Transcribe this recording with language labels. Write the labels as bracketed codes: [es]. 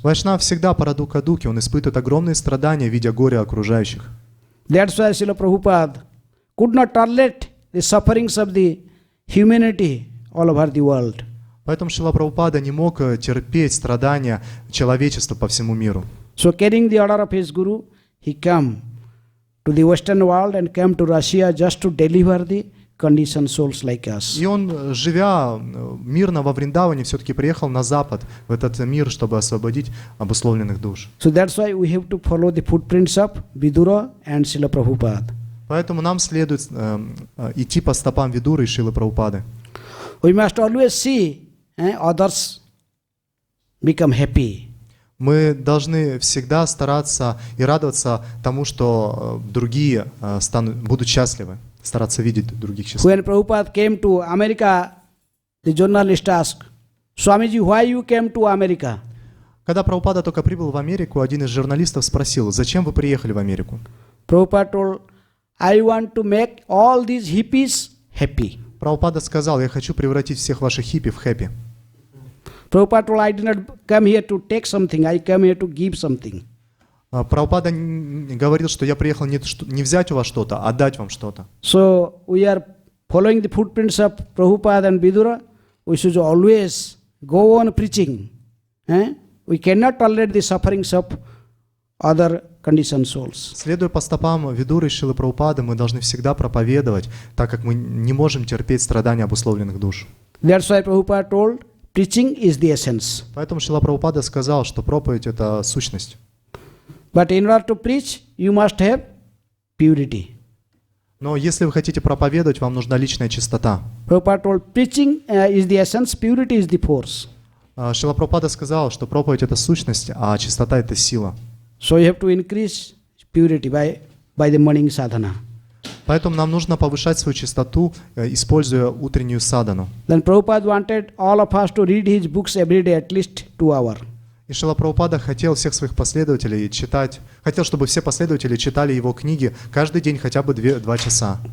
[ru] Вайшнав всегда пара духа дуки, он испытывает огромные страдания, видя горе окружающих. [en] That's why Srila Prabhupada could not tolerate the sufferings of the humanity all over the world. [ru] Поэтому Шрила Прабхупада не мог терпеть страдания человечества по всему миру. [en] So carrying the order of his guru, he came to the Western world and came to Russia just to deliver the conditioned souls like us. [ru] И он, живя мирно во Вриндаване, все-таки приехал на Запад, в этот мир, чтобы освободить обусловленных душ. [en] So that's why we have to follow the footprints of Vidura and Srila Prabhupada. [ru] Поэтому нам следует идти по стопам Видуры и Шрилы Прабхупады. [en] We must always see others become happy. [ru] Мы должны всегда стараться и радоваться тому, что другие будут счастливы, стараться видеть других счастливыми. [en] When Prabhupada came to America, the journalist asked, Swamiji, why you came to America? [ru] Когда Прабхупада только прибыл в Америку, один из журналистов спросил, зачем вы приехали в Америку? [en] Prabhupada told, I want to make all these hippies happy. [ru] Прабхупада сказал, я хочу превратить всех ваших хиппи в хэппи. [en] Prabhupada told, I did not come here to take something, I come here to give something. [ru] Прабхупада говорил, что я приехал не взять у вас что-то, а дать вам что-то. [en] So we are following the footprints of Prabhupada and Vidura. We should always go on preaching. We cannot tolerate the sufferings of other conditioned souls. [ru] Следуя по стопам Видуры и Шрилы Прабхупады, мы должны всегда проповедовать, так как мы не можем терпеть страдания обусловленных душ. [en] That's why Prabhupada told, preaching is the essence. [ru] Поэтому Шрила Прабхупада сказал, что проповедь — это сущность. [en] But in order to preach, you must have purity. [ru] Но если вы хотите проповедовать, вам нужна личная чистота. [en] Prabhupada told, preaching is the essence, purity is the force. [ru] Шрила Прабхупада сказал, что проповедь — это сущность, а чистота — это сила. [en] So you have to increase purity by the morning sadhana. [ru] Поэтому нам нужно повышать свою чистоту, используя утреннюю садану. [en] Then Prabhupada wanted all of us to read his books every day at least 2 hours. [ru] И Шрила Прабхупада хотел всех своих последователей хотел, чтобы все последователи читали его книги каждый день хотя бы 2 часа.